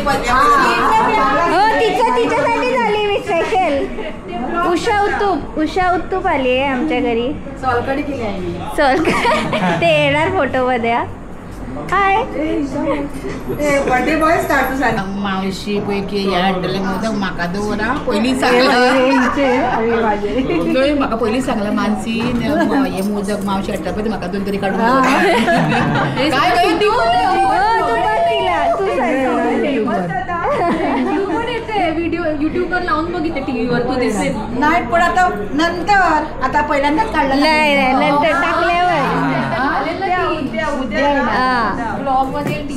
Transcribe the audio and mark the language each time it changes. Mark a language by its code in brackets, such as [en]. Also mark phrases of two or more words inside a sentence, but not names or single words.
[mr] हो तिच्यासाठी झाली मी स्पेशल. उषा उत्तूप आली आहे आमच्या घरी. सॉलकडी केली आहे मी. ते येणार फोटोमध्ये. हाय [en] birthday boy [mr] स्टार्ट झाला. [kok] मावशी पैकी या हॉटेल मोदक म्हाका दवरा पयलीं सांगला म्हाका पयलीं सांगला मानसी हे मोदक मावशी हाडटा पळय म्हाका दोन तरी काडून काय [mr] व्हिडिओ युट्यूबवर लावून बघितले टीव्हीवर तू दिसेल नाही पण आता नंतर आता पहिल्यांदाच काढला. नाही नंतर टाकल्यावर. ब्लॉग मध्ये